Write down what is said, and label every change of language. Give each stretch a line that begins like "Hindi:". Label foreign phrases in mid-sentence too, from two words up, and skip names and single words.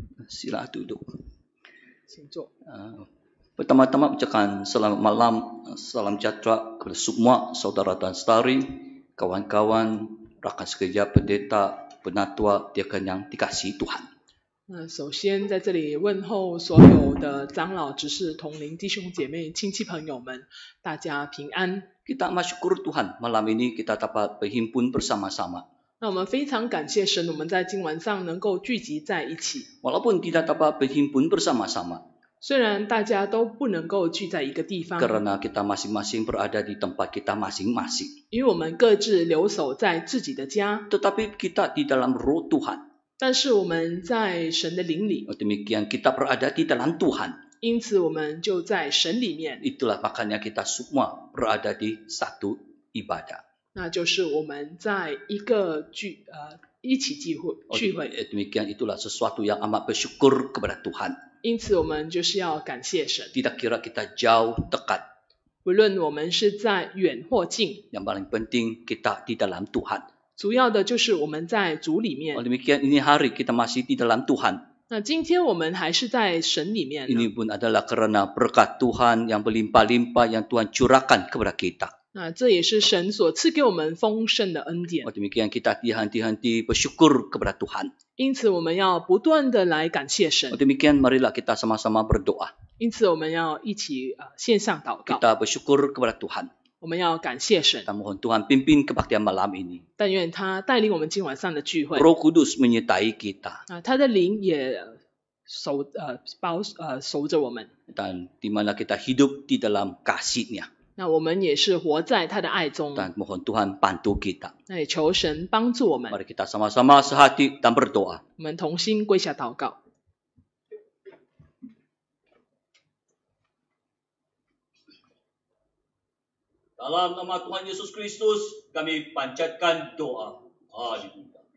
Malay: Sila duduk.
Chinese: 请坐。
Malay: Pertama-tama ucapkan selamat malam, salam sejahtera kepada semua saudara dan saudari, kawan-kawan, rakan sekerja, pendeta, penatua, diaken yang dikasihi Tuhan.
Chinese: 首先在这里问候所有的长老、执事、同龄弟兄姐妹、亲戚朋友们，大家平安。
Malay: Kita bersyukur Tuhan, malam ini kita dapat berhimpun bersama-sama.
Chinese: 那我们非常感谢神，我们在今晚上能够聚集在一起。
Malay: Walaupun tidak dapat berhimpun bersama-sama,
Chinese: 虽然大家都不能够聚在一个地方，
Malay: karena kita masing-masing berada di tempat kita masing-masing.
Chinese: 因为我们各自留守在自己的家，
Malay: Tetapi kita di dalam roh Tuhan.
Chinese: 但是我们在神的灵里，
Malay: Demikian kita berada di dalam Tuhan.
Chinese: 因此我们就在神里面，
Malay: Itulah makanya kita semua berada di satu ibadah.
Chinese: 那就是我们在一起聚会。
Malay: Demikian itulah sesuatu yang amat bersyukur kepada Tuhan.
Chinese: 因此我们就是要感谢神，
Malay: Tidak kira kita jauh dekat.
Chinese: 不论我们是在远或近，
Malay: Yang paling penting kita di dalam Tuhan.
Chinese: 主要的就是我们在主里面。
Malay: Demikian ini hari kita masih di dalam Tuhan.
Chinese: 那今天我们还是在神里面呢，
Malay: Ini pun adalah karena berkat Tuhan yang berlimpah-limpah yang Tuhan curahkan kepada kita.
Chinese: 那这也是神所赐给我们丰盛的恩典。
Malay: Demikian kita henti-henti bersyukur kepada Tuhan.
Chinese: 因此我们要不断的来感谢神，
Malay: Demikian marilah kita sama-sama berdoa.
Chinese: 因此我们要一起线上祷告，
Malay: Kita bersyukur kepada Tuhan.
Chinese: 我们要感谢神，
Malay: Kita mohon Tuhan pimpin kebaktian malam ini.
Chinese: 但愿他带领我们今晚上的聚会，
Malay: Roh Kudus menyertai kita.
Chinese: 他的灵也守着我们，
Malay: Dan di mana kita hidup di dalam kasih-Nya.
Chinese: 那我们也是活在他的爱中，
Malay: Dan mohon Tuhan bantu kita.
Chinese: 那也求神帮助我们，
Malay: Mari kita sama-sama sehati dan berdoa.
Chinese: 我们同心跪下祷告。
Malay: Dalam nama Tuhan Yesus Kristus, kami panjatkan doa. Haleluya.